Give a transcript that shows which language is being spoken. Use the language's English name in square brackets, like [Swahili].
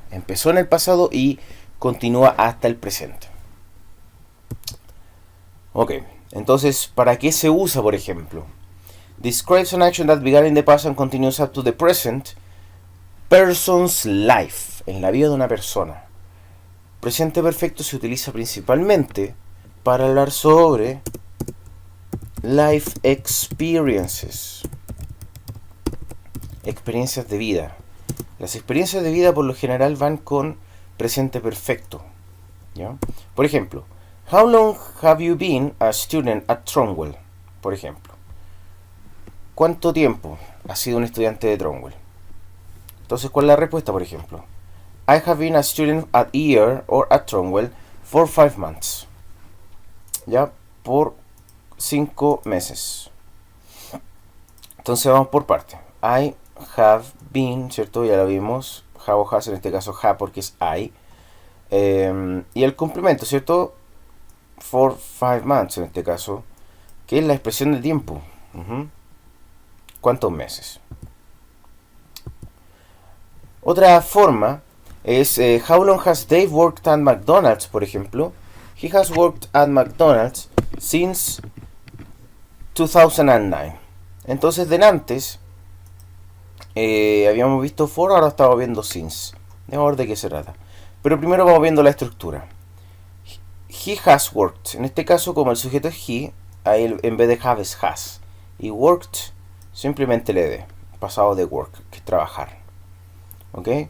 [Spanish] Empezó en el pasado y continúa hasta el presente. Ok, entonces, ¿para qué se usa, por ejemplo? [English] Describes an action that began in the past and continues up to the present person's life, [Spanish] en la vida de una persona. Presente perfecto se utiliza principalmente para hablar sobre [English] life experiences. [Spanish] Experiencias de vida. Las experiencias de vida por lo general van con presente perfecto. ¿Ya? Por ejemplo, [English] how long have you been a student at Tronwell? [Spanish] Por ejemplo. ¿Cuánto tiempo has sido un estudiante de Tronwell? Entonces, ¿cuál es la respuesta, por ejemplo? [English] I have been a student at year or at Tronwell for 5 months. [Spanish] ¿Ya? Por 5 meses. Entonces vamos por parte. [English] I have been, [Spanish] ¿cierto? Ya lo vimos. Have o has, en este caso have porque es I. Y el complemento, ¿cierto? [English] For 5 months, [Spanish] en este caso, que es la expresión de tiempo. ¿Cuántos meses? Otra forma es [English] how long has Dave worked at McDonald's, [Spanish] por ejemplo. [English] He has worked at McDonald's since 2009. [Spanish] Entonces, antes habíamos visto for, ahora estamos viendo since. Vamos a ver de qué se trata. Pero primero vamos viendo la estructura. [English] He has worked. [Spanish] En este caso, como el sujeto es he, ahí en vez de have es has. Y worked, simplemente le de. Pasado de work, que es trabajar. ¿Ok?